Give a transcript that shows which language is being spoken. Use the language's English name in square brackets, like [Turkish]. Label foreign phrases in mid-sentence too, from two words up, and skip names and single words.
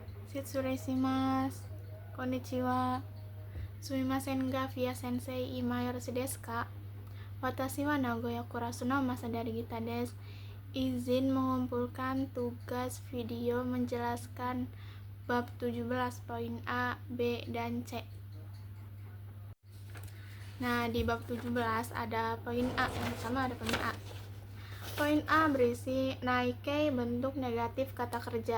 [Japanese] 失礼します、こんにちは、すみませんが ヴィア 先生 今よろしい ですか? 私は 名古屋 クラス の マサダリ・ギタ です. [Indonesian] Izin mengumpulkan tugas video menjelaskan bab 17 poin A, B, dan C. Nah, di bab 17 ada poin A. Yang pertama ada poin A. Poin A berisi naikei bentuk negatif kata kerja.